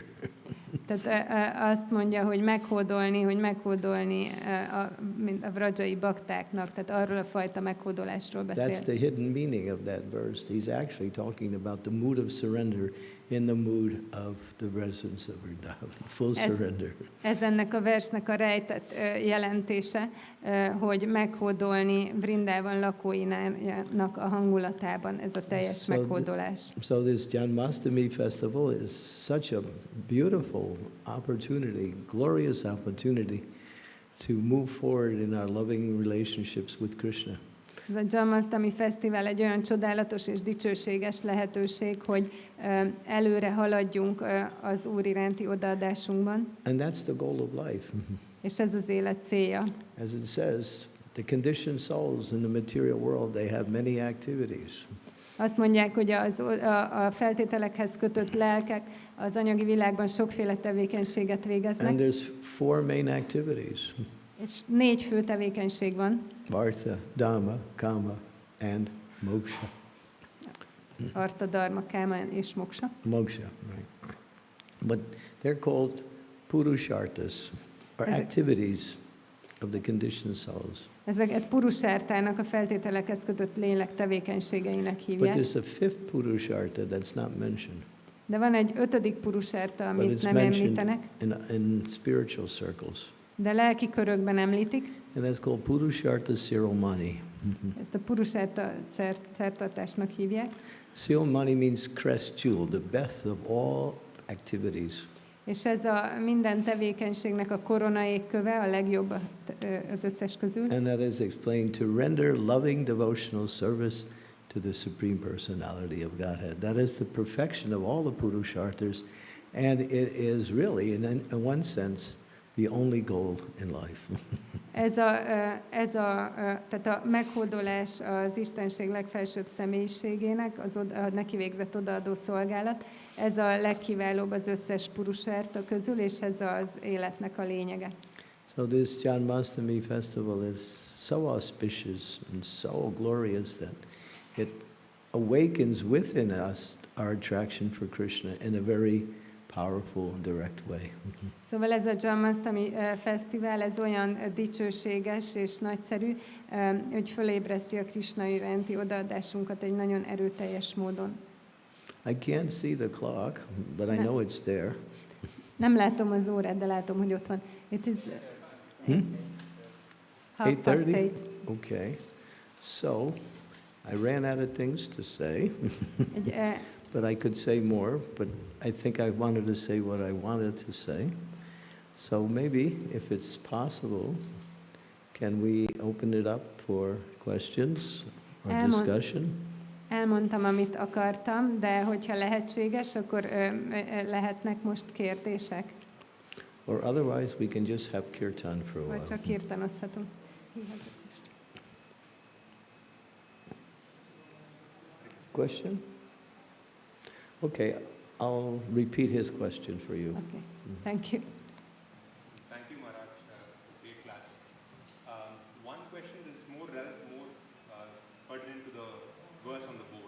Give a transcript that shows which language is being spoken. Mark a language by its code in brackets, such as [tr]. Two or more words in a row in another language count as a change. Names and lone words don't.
[hu] Tehát azt mondja, hogy meghódolni a vrajai baktáknak, tehát arról a fajta meghódolásról beszél. [en] That's the hidden meaning of that verse. He's actually talking about the mood of surrender in the mood of the residents of Vrindavan, full surrender. [hu] Ez ennek a versnek a rejtett jelentése, hogy meghódolni Vrindavan lakóinak a hangulatában, ez a teljes meghódolás. [en] So this Janmāṣṭamī festival is such a beautiful opportunity, glorious opportunity to move forward in our loving relationships with Krishna. [hu] Ez a Janmāṣṭamī fesztivál egy olyan csodálatos és dicsőséges lehetőség, hogy előre haladjunk az Úr iránti odaadásunkban. [en] And that's the goal of life. [hu] És ez az élet célja. [en] As it says, the conditioned souls in the material world, they have many activities. [hu] Azt mondják, hogy a feltételekhez kötött lelkek az anyagi világban sokféle tevékenységet végeznek. [en] And there's 4 main activities. [hu] És 4 fő tevékenység van. [sa] Vraja-dhama, kama, and moksha. Artha, dharma, kama és moksha. Moksha, [en] right. But they're called purusharthas, or activities of the conditioned souls. [hu] Ezeket purusártának, a feltételekhez kötött lélek tevékenységeinek [en] But [hu] hívják. [en] there's a 5th purushartha that's not mentioned. [hu] De van egy 5. purusárta, [en] But [hu] amit [en] it's [hu] nem [en] mentioned [hu] említenek, [en] in spiritual circles. [hu] de lelki körökben említik. [en] And that's called [sa] purushartha siromani. [hu] Ezt a purusárta szertartásnak hívják. [en] Siromani means crest jewel, the best of all activities. [hu] És ez a minden tevékenységnek a koronaékköve, a legjobb az összes közül. [en] And that is explained to render loving devotional service to the Supreme Personality of Godhead. That is the perfection of all the Purusharthas, and it is really, in one sense, the only goal in life. [hu] Tehát a meghódolás az Istenség legfelsőbb személyiségének, a neki végzett odaadó szolgálat, ez a legkiválóbb az összes purusárta közül, és ez az életnek a lényege. [en] So this Janmāṣṭamī festival is so auspicious and so glorious that it awakens within us our attraction for Krishna in a very powerful, direct way. [hu] Szóval ez a Janmāṣṭamī fesztivál, ez olyan dicsőséges és nagyszerű, hogy fölébreszti a Krishna iránti odaadásunkat egy nagyon erőteljes módon. [en] I can't see the clock, but I know it's there. [hu] Nem látom az órát, de látom, hogy ott van. [en] It is 8:30. Okay. So, I ran out of things to say, but I could say more, but I think I wanted to say what I wanted to say. So maybe, if it's possible, can we open it up for questions or discussion? [hu] Elmondtam, amit akartam, de hogyha lehetséges, akkor lehetnek most kérdések. [en] Or otherwise, we can just have kirtan for a while. [hu] Vagy csak kirtanozhatunk. [en] Question? Okay, I'll repeat his question for you. Okay, thank you. Thank you, Maharaj. Great class. One question is more pertinent to the verse on the board.